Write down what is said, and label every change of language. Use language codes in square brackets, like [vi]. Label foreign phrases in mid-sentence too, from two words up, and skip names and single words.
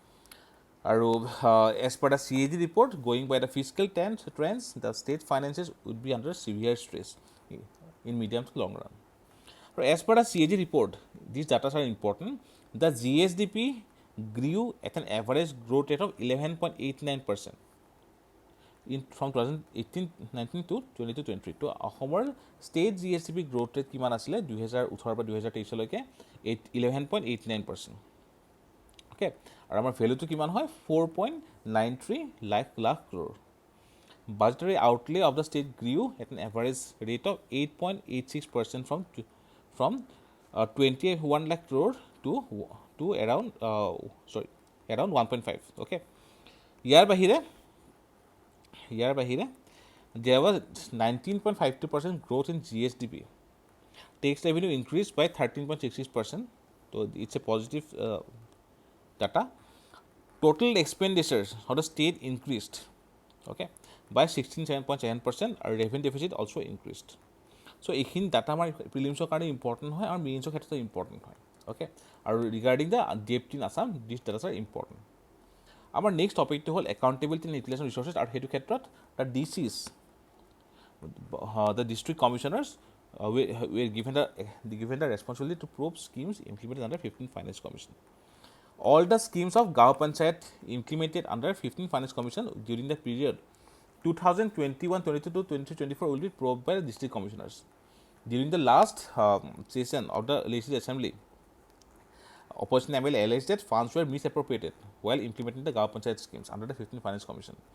[en] As per the CAG report, going by the fiscal trends, the state finances would be under severe stress in medium to long run. As per the CAG report, these data are important. The GSDP grew at an average growth rate of 11.89% from 2018-19 to 22-23. [as] তো অসমৰ [en] state GSDP growth rate [as] কিমান আছিলে 2018 পৰা 2023 লৈকে 11.89%. অ'কে আৰু আমাৰ ভেলুটো কিমান হয় 4.93 লাখ crore. [en] Budgetary outlay of the state grew at an average rate of 8.86% from 21 lakh crore to around 1.5. Okay, [as] ইয়াৰ বাহিৰে [en] there was 19.52% growth in GSDP. Tax revenue increased by 13.66%. So it's a positive data. Total expenditures of the state increased, okay, by 16.7%. Our revenue deficit also increased. So [as] এইখিনি ডাটা আমাৰ প্ৰিলিমছৰ কাৰণে ইম্পৰ্টেণ্ট হয় আৰু মেইনছৰ ক্ষেত্ৰত ইম্পৰ্টেণ্ট হয় অ'কে আৰু [en] regarding the debt in Assam these datas are important [as] আমাৰ নেক্সট টপিকটো হ'ল [en] accountability and utilization resources [as] আৰু সেইটো ক্ষেত্ৰত [en] the DCs the district commissioners were given the responsibility to probe schemes implemented under 15th Finance Commission. All the schemes of Gaon Panchayat implemented under 15th Finance Commission during the period 2021-22 to 23-24 will be probed by the district commissioners. During the last session of the Legislative Assembly, opposition MLA alleged that funds were misappropriated while implementing the Gaon Panchayat schemes under the 15th Finance Commission.